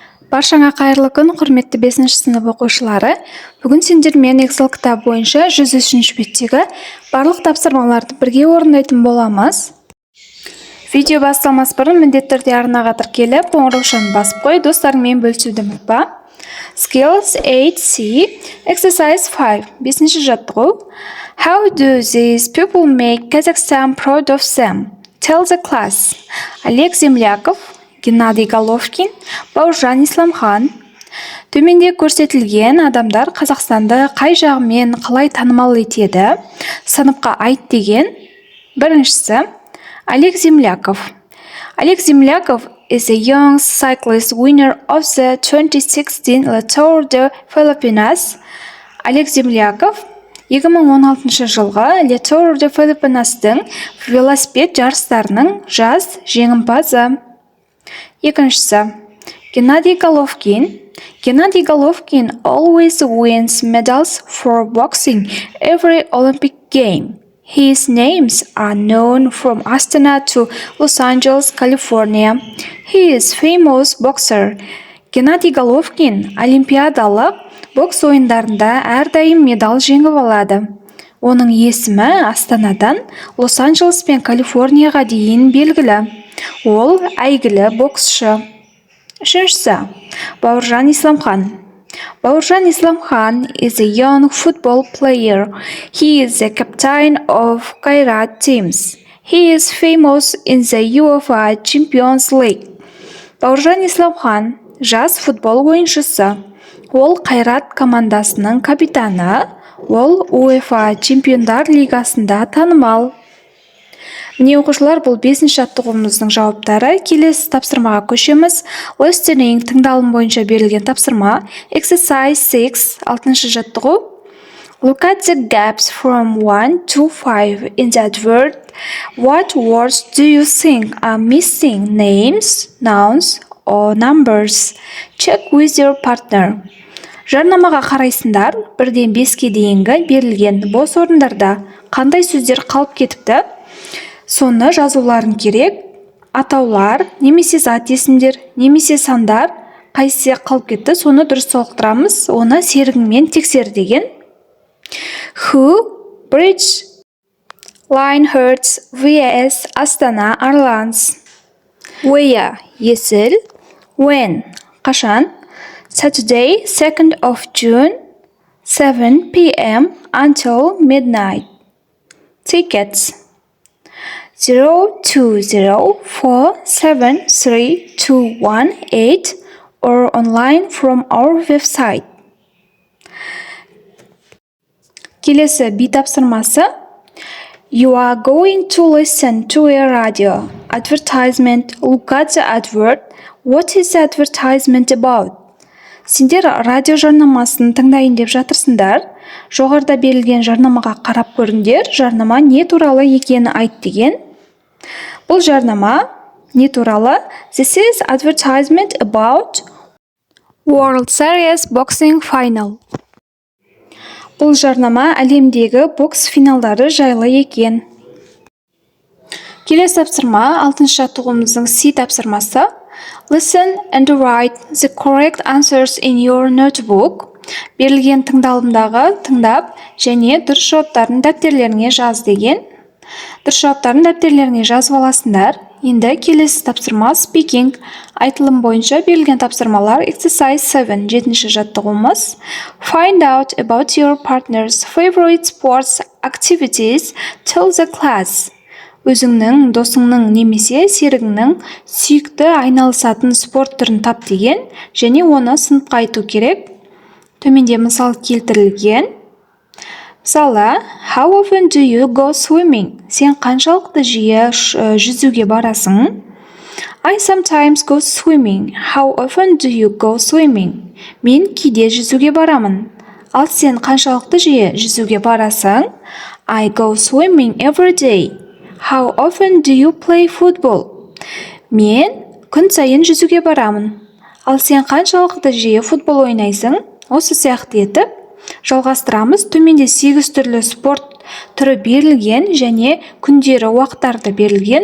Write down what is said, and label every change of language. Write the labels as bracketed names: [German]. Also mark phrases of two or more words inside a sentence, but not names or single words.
[Kazakh] Баршаңа қайырлы күн, құрметті 5-ші сынып оқушылары. Бүгін сендермен Excel кітабы бойынша 103-ші беттегі барлық тапсырмаларды бірге орындайтын боламыз. Видео басталмас бұрын міндетті түрде арнаға тіркеліп, қоңыраушаны басып қой, достарыңмен бөлісуді ұмытпа. [English] Skills 8C, Exercise 5, [Kazakh] 5-ші жаттығу. [English] How do these people make Kazakhstan proud of them? Tell the class. [Kazakh] Олег Земляков, Геннадий Головкин, Бауыржан Исламхан. Төменде көрсетілген адамдар Қазақстанды қай жағымен қалай танымал етеді? Сыныпқа айт деген. Біріншісі, Олег Земляков. [English] Олег Земляков is a young cyclist winner of the 2016 Tour de Filipinas. [Kazakh] Олег Земляков 2016 жылғы Le Tour de Filipinas'тың велосипед жарыстарының жас жеңімпазы. Екіншісі, Геннадий Головкин. [English] Геннадий Головкин always wins medals for boxing every Olympic game. His names are known from Astana to Los Angeles, California. He is famous boxer. [Kazakh] Геннадий Головкин олимпиадалық бокс ойындарында әрдайым медаль жеңіп алады. Оның есімі Астанадан Лос-Анджелес пен Калифорнияға дейін белгілі. Ол әйгілі боксшы. Үшіншісі, Бауыржан Исламхан. [English] Бауыржан Исламхан is a young football player. He is the captain of Kairat teams. He is famous in the UEFA Champions League. [Kazakh] Бауыржан Исламхан жас футбол ойыншысы. Ол Қайрат командасының капитаны. Ол UEFA Чемпиондар лигасында танымал. Міне оқушылар, бұл 5-ші жаттығуымыздың жауаптары. Келесі тапсырмаға көшеміз. Listening тыңдалым бойынша берілген тапсырма. Exercise 6, 6-ші жаттығу. [English] Look at the gaps from 1 to 5 in that word. What words do you think are missing? Names, nouns, or numbers? Check with your partner. [Kazakh] Жарнамаға қарайсыңдар, 1-ден 5-ке дейінгі берілген бос орындарда қандай сөздер қалып кетіпті? Соны жазуларын керек. Атаулар, немесе зат есімдер, немесе сандар қайсысы қалып кетті, соны дұрыс толықтырамыз. Оны серігіңмен тексер деген. [English] Who, Bridge, Linehearts, vs Astana Arlans. Where, есіл. When, қашан. Saturday, 2nd of June, 7 p.m. until midnight. Tickets 020473218 or online from our website. [Kazakh] Келесі B тапсырмасы. [English] You are going to listen to a radio advertisement. Look at the advert. What is the advertisement about? [Kazakh] Сендер радио жарнамасын тыңдайын деп жатырсыңдар. Жоғарыда берілген жарнамаға қарап көріңдер. Жарнама не туралы екені айт деген. Бұл жарнама не туралы? [English] This is advertisement about World Series Boxing Final. [Kazakh] Бұл жарнама әлемдегі бокс финалдары жайлы екен. Келесі тапсырма 6-шы жаттығуымыздың C тапсырмасы. Listen and write the correct answers in your notebook. Берілген тыңдалымдағы тыңдап және дұрыс жауаптарын дәптерлеріңе жаз деген. Дұрыс жауаптарын дәптерлеріңе жазып аласыңдар. Енді келесі тапсырма speaking. Айтылым бойынша берілген тапсырмалар Exercise 7, 7-ші жаттығуымыз. [English] Find out about your partner's favorite sports activities. Tell the class. [Kazakh] Өзіңнің, досыңның немесе серігіңнің сүйікті айналысатын спорт түрін тап деген және оны сыныпқа айту керек. Төменде мысал келтірілген. Мысалы, [English] how often do you go swimming? [Kazakh] Сен қаншалықты жиі жүзуге барасың? [English] I sometimes go swimming. How often do you go swimming? [Kazakh] Мен кейде жүзуге барамын. Ал сен қаншалықты жиі жүзуге барасың? [English] I go swimming every day. How often do you play football? [Kazakh] Мен күн сайын жүзуге барамын. Ал сен қаншалықты жиі футбол ойнайсың? Осы сияқты етіп жалғастырамыз. Төменде 8 түрлі спорт түрі берілген және күндері уақыттарды берілген.